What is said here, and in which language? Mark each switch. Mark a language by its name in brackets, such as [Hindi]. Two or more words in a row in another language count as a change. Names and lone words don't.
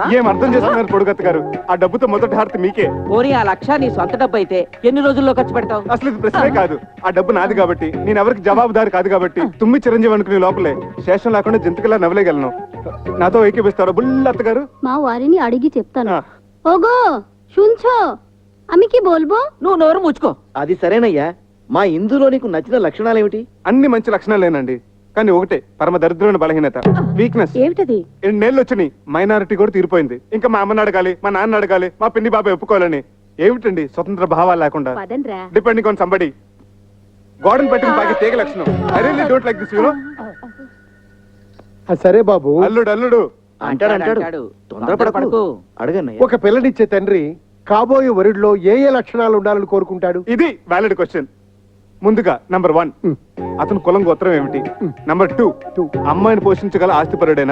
[Telugu] ఏం అర్థం చేస్తున్నారు పొడుగత్త గారు? ఆ డబ్బుతో మొదటి హారతి మీకే. ఓరి ఆ లక్ష నీ సొంత డబ్బు అయితే ఎన్ని రోజుల్లో ఖర్చు పెడతావు? అసలు ఇది ప్రశ్నే కాదు. ఆ డబ్బు నాది కాబట్టి, నేను ఎవరికి జవాబుదారి కాదు కాబట్టి, తుమ్మి చిరంజీవి అనుకునే లోపలే శేషం లేకుండా జంతికలా నవ్వలేగలను. నాతో ఏకీపిస్తారా బుల్లత్త గారు? మా వారిని అడిగి చెప్తాను. ఓగో [Bangla] শুনছো, আমি কি বলবো? [Telugu] నువ్వు నోరు ముచ్చుకో. అది సరేనయ్యా, మా ఇందులో నీకు నచ్చిన లక్షణాలు ఏమిటి? అన్ని మంచి లక్షణాలేనండి, కానీ ఒకటే పరమ దరిద్రమైన బలహీనత, వీక్నెస్. ఏమిటది? 2 నెలలు వచ్చినాయి, మైనారిటీ కూడా తీరిపోయింది. ఇంకా మా అమ్మని అడగాలి, మా నాన్న అడగాలి, మా పిన్ని బాబాయ్ ఒప్పుకోవాలని. ఏమిటండి స్వతంత్ర భావాలు లేకుండా? [English] depending on somebody. [Telugu] గోడను పట్టిన బాగా తీగ లక్షణం. [English] I really don't like this, you know. [Telugu] సరే బాబు. అల్లుడు అంటాడు. తొందరపడకు, అడగన్నయ్య. ఒక పిల్లనిచ్చే తండ్రి కాబోయే వరుడిలో ఏ ఏ లక్షణాలు ఉండాలని కోరుకుంటాడు? ఇది [English] valid question. [Telugu] ముందుగా నంబర్ 1, అతను కులం గోత్రం ఏమిటి? నంబర్ 2, అమ్మాయిని పోషించగల ఆస్తిపరుడేనా?